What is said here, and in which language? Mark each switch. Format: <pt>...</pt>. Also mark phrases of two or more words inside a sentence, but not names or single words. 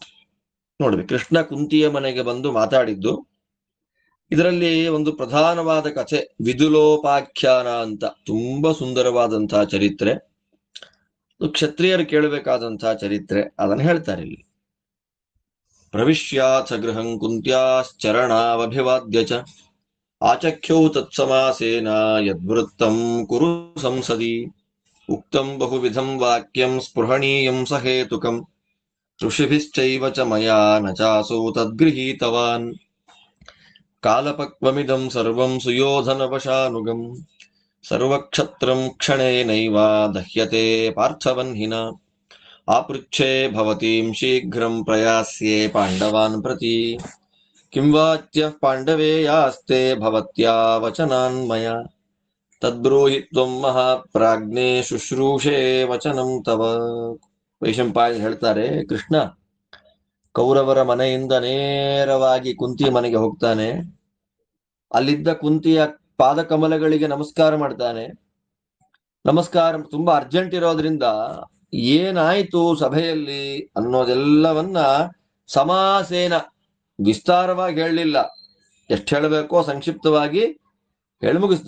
<kn>ನೋಡ್ರಿ, ಕೃಷ್ಣ ಕುಂತಿಯ ಮನೆಗೆ ಬಂದು ಮಾತಾಡಿದ್ದು. ಇದರಲ್ಲಿ ಒಂದು ಪ್ರಧಾನವಾದ ಕಥೆ, ವಿದುಲೋಪಾಖ್ಯಾನ ಅಂತ, ತುಂಬಾ ಸುಂದರವಾದಂತಹ ಚರಿತ್ರೆ, ಕ್ಷತ್ರಿಯರು ಕೇಳಬೇಕಾದಂತಹ ಚರಿತ್ರೆ. ಅದನ್ನು ಹೇಳ್ತಾರೆ ಇಲ್ಲಿ.</kn> <sa>ಪ್ರವಿಶ್ಯಾಥ ಗೃಹಂ ಕುಂತ್ಯಾಶ್ಚರಣಾವಭಿವಾದ್ಯ ಚ ಆಚಖ್ಯೌ ತತ್ಸಮಾಸೇನ ಯದ್ವೃತ್ತಂ ಕುರು ಸಂಸದಿ ಉಕ್ತಂ ಬಹುವಿಧಂ ವಾಕ್ಯಂ ಸ್ಪೃಹಣೀಯಂ ಸಹೇತುಕಂ ಋಷಿಭಿಶ್ಚೈವ ಚ ಮಯಾ ನ ಚಾಸೌ ತದ್ಗೃಹೀತವಾನ್ ಕಾಲಪಕ್ವಮಿದಂ ಸರ್ವಂ ಸುಯೋಧನವಶಾನುಗಂ ಸರ್ವಕ್ಷತ್ರಂ ಕ್ಷಣೇನೈವ ದಹ್ಯತೆ ಪಾರ್ಥವನ್ಹಿನ ಆಪೃಚ್ಛೇ ಭವತೀಂ ಶೀಘ್ರಂ ಪ್ರಯಾಸ್ಯೆ ಪಾಂಡವಾನ್ ಪ್ರತಿ ಕಿಂ ವಾಚ್ಯಃ ಪಾಂಡವೇಯಾಸ್ತೆ ಭವತ್ಯಾ ವಚನಾನ್ಮಯ ತದ್ಬ್ರೂಹಿ ತ್ವಂ ಮಹಾಪ್ರಾಜ್ಞೆ ಶುಶ್ರೂಷೆ ವಚನಂ ತವ.</sa> <kn>ವೈಶಂಪಾಯನ ಹೇಳ್ತಾರೆ, ಕೃಷ್ಣ ಕೌರವರ ಮನೆಯಿಂದ ನೇರವಾಗಿ ಕುಂತಿ ಮನೆಗೆ ಹೋಗ್ತಾನೆ. ಅಲ್ಲಿದ್ದ ಕುಂತಿಯ ಪಾದಕಮಲಗಳಿಗೆ ನಮಸ್ಕಾರ ಮಾಡ್ತಾನೆ. ನಮಸ್ಕಾರ ತುಂಬಾ ಅರ್ಜೆಂಟ್ ಇರೋದ್ರಿಂದ ಏನಾಯ್ತು ಸಭೆಯಲ್ಲಿ ಅನ್ನೋದೆಲ್ಲವನ್ನ ಸಮಾಸೇನ ವಿಸ್ತಾರವಾಗಿ ಹೇಳಲಿಲ್ಲ, ಎಷ್ಟು ಹೇಳಬೇಕೋ ಸಂಕ್ಷಿಪ್ತವಾಗಿ ಹೇಳಿ ಮುಗಿಸ್ದ.</kn>